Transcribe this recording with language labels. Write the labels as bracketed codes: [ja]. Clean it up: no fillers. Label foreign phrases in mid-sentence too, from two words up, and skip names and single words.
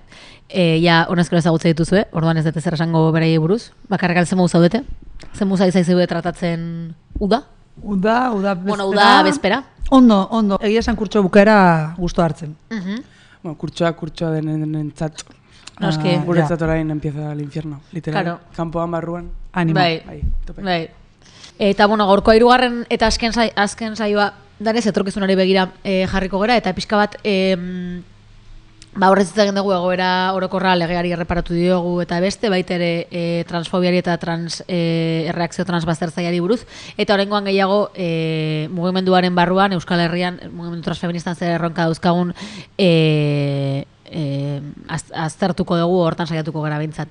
[eu] Ja, honezkero ezagutze dituzue, orduan ez dute zer esango beraiei buruz. Bakarrik altzemu zaudete? Zemu zaizue tratatzen uda? Uda bezpera. Bueno, uda bezpera. Ondo. Egia esan kurtso bukaera gustu hartzen. Bueno, kurtsoa denentzat. Noski. Guretzat orain [es] empieza el infierno, literal. Claro. [eu] Kanpoan barruan. Animo. Bai. Eta, bueno, gaurko 3. eta azken saioa danez etorkizunari begira jarriko gera, eta pixka bat horrez egin dugu egoera orokorra legeari erreparatu diogu eta beste, baita ere transfobiari eta erreakzio transbaztertzaileari buruz, eta oraingoan gehiago mugimenduaren barruan, Euskal Herrian, mugimendu transfeministan zer erronka dauzkagun aztertuko dugu, hortan saiatuko gara behintzat.